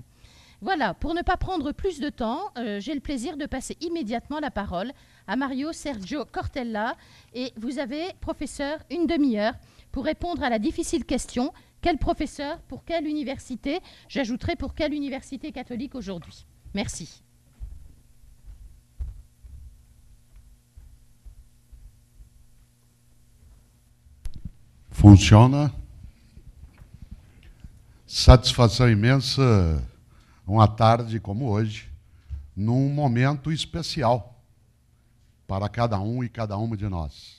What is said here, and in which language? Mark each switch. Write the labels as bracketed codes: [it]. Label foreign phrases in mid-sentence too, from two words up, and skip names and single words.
[fr] Voilà, pour ne pas prendre plus de temps, j'ai le plaisir de passer immédiatement la parole à Mario Sergio Cortella. Et vous avez, professeur, une demi-heure pour répondre à la difficile question « Quel professeur pour quelle université ?» J'ajouterai pour quelle université catholique aujourd'hui. Merci. [pt] Funciona. Satisfação imensa, uma tarde como hoje, num momento especial para cada um e cada uma de nós.